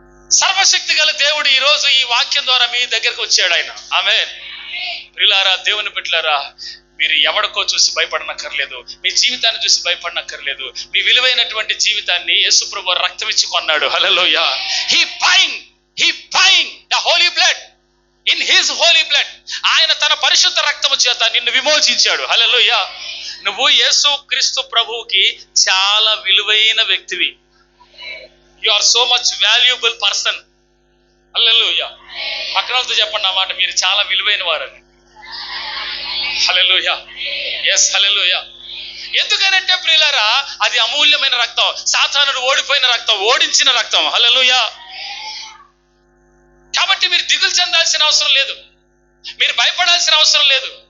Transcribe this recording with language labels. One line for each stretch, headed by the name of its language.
Telugu: సర్వశక్తి గల దేవుడు ఈ రోజు ఈ వాక్యం ద్వారా మీ దగ్గరకు వచ్చాడు ఆయన. ఆమేన్. ప్రియులారా, దేవుని బిడ్డలారా, మీరు ఎవడికో చూసి భయపడనక్కర్లేదు, మీ జీవితాన్ని చూసి భయపడనక్కర్లేదు. మీ విలువైనటువంటి జీవితాన్ని యేసు ప్రభువు రక్తం ఇచ్చి కొన్నాడు. హల్లెలూయా.
English: He buying the holy blood in his holy blood.
Telugu: ఆయన తన పరిశుద్ధ రక్తము చేత నిన్ను విమోచించాడు. హల్లెలూయా. నువ్వు యేసు క్రీస్తు ప్రభువుకి చాలా విలువైన వ్యక్తివి.
English: You are so much valuable person. Hallelujah.
Telugu: పక్కనతో చెప్పండి ఆ మాట, మీరు చాలా విలువైన వారని. హల్లెలూయా. yes హల్లెలూయా. ఎందుకనంటే ప్రియులారా, అది అమూల్యమైన రక్తం, సాతానుడు ఓడిపోయిన రక్తం, ఓడించిన రక్తం. హల్లెలూయా. కాబట్టి మీరు దిగులు చెందాల్సిన అవసరం లేదు, మీరు భయపడాల్సిన అవసరం లేదు.